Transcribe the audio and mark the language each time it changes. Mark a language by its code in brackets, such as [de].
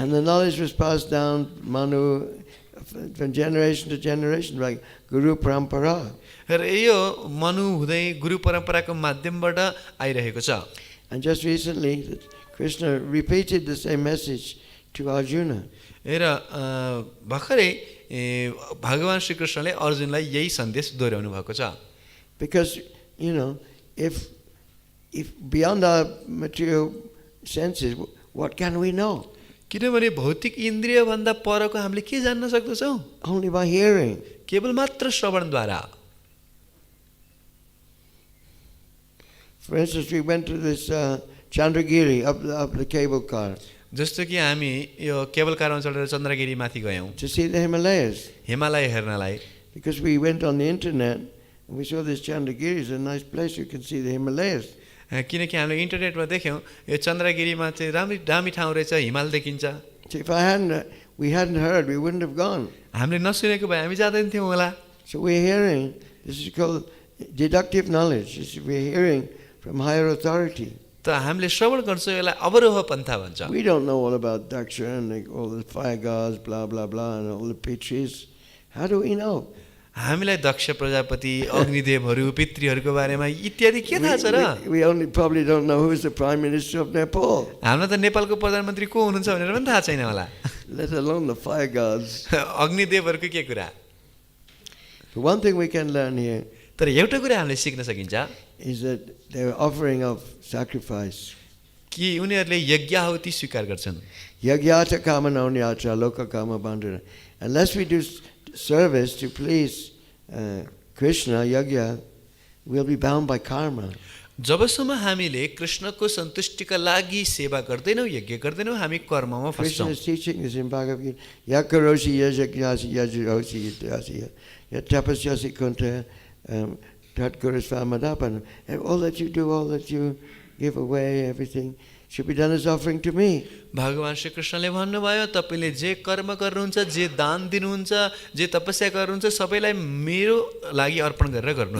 [en] And the knowledge was passed down Manu from generation to generation, like Guru Parampara. [ne] र यो मनु हुँदै गुरु परम्पराको माध्यमबाट आइरहेको छ। [en] And just recently, Krishna repeated the same message to Arjuna. [ne] र भर्खरै भगवान श्री कृष्णले अर्जुनलाई यही सन्देश दोहोऱ्याउनु भएको छ। [en] Because, you know, if beyond our material senses, what can we know? [ne] किनभने भौतिक इन्द्रिय भन्दा परको हामीले के जान्न सक्दछौँ? [en] Only by hearing. [ne] केवल मात्र श्रवणद्वारा। [en] For instance, we went to this Chandragiri up the cable car. [ne] जस्तो कि हामी यो केबल कारमा चढेर चन्द्रगिरी माथि गयौँ [en] To see the Himalayas. [ne] Himalaya हेर्नलाई। [en] Because we went on the internet and we saw this Chandragiri is a nice place. You can see the Himalayas. [ne] किनकि हामीले इन्टरनेटमा देख्यौँ यो चन्द्रगिरीमा चाहिँ दामी ठाउँ रहेछ, हिमाल देखिन्छ। [en] So if we hadn't heard, we wouldn't have gone. [ne] हामीले नसुनेको भए हामी जाँदैन थियौँ होला। [en] So we're hearing. This is called deductive knowledge. We're hearing from higher authority. [ne] त हामीले श्रवण गर्छौँ, यसलाई अवरोह पन्था भन्छ। [en] We don't know all about Daksha and all the fire gods, blah blah blah, and all the pitris. How do we know? [ne] हामीलाई दक्ष प्रजापति, अग्निदेवहरू, पितृहरूको बारेमा इत्यादि के थाहा छ र? [en] We only probably don't know who is the Prime Minister of Nepal. [ne] हामीलाई त नेपालको प्रधानमन्त्री को हुनुहुन्छ भनेर पनि थाहा छैन होला। [en] Let alone the fire gods. [ne] अग्निदेवहरूको के कुरा? [en] The one thing we can learn here [ne] तर एउटा कुरा हामीले सिक्न सकिन्छ [en] is that they are offering of sacrifice. [ne] कि उनीहरूले यज्ञाहुति स्वीकार गर्छन्। [sa] Yagyata kamanonyatra loka kama bandhana. [en] Unless we do service to please Krishna, yagya, we'll be bound by karma. [ne] जबसम्म हामीले कृष्णको सन्तुष्टिका लागि सेवा गर्दैनौँ, यज्ञ गर्दैनौँ, हामी कर्ममा [en] Krishna [ne] फस्छौँ। [en] is teaching this in Bhagavad Gita. [sa] Yakaroshi yajagyasi yajirosi yadyasi yatapasyasi kunta tatkurasvamadapanam. [en] And all that you do, all that you give away, everything should be done as offering to me. [ne] भगवान श्री कृष्णले भन्नुभयो, तपाईले जे कर्म गर्नुहुन्छ, जे दान दिनुहुन्छ, जे तपस्या गर्नुहुन्छ, सबैलाई मेरो लागि अर्पण गरेर गर्नुहोस्।